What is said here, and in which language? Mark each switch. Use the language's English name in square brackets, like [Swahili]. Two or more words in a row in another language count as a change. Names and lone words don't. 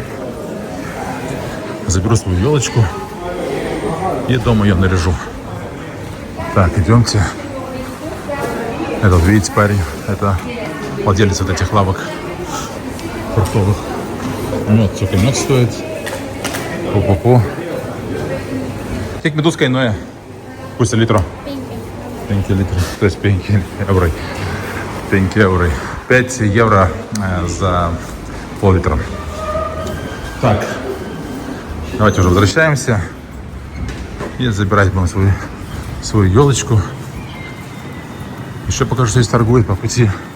[Russian] Заберу свою елочку и дома ее наряжу. Так, идемте. Это, вот, видите, парень, это владелец вот этих лавок фруктовых. Мед, сколько мед стоит. Пу-пу-пу. [Lithuanian] Kiek medus kainuoja? Pusę litro. 5 litrų. [Russian] То есть 5 евро. 5 евро. 5 евро за пол-литра. Так. Давайте уже возвращаемся. И забирать будем свою елочку. Еще покажу, что здесь торгует по пути.